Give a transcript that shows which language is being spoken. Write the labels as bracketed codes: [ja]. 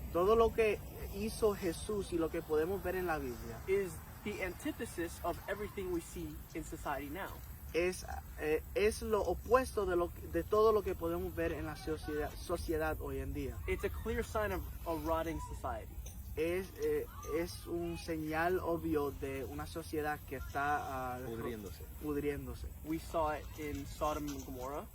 [es] Todo lo que hizo Jesús y lo que podemos ver en la Biblia [en] is the antithesis of everything we see in society now. [es] es lo opuesto de todo lo que podemos ver en la sociedad hoy en día. [en] It's a clear sign of a rotting society. [es] Es un señal obvio de una sociedad que está pudriéndose. [en] We saw it in Sodom and Gomorrah,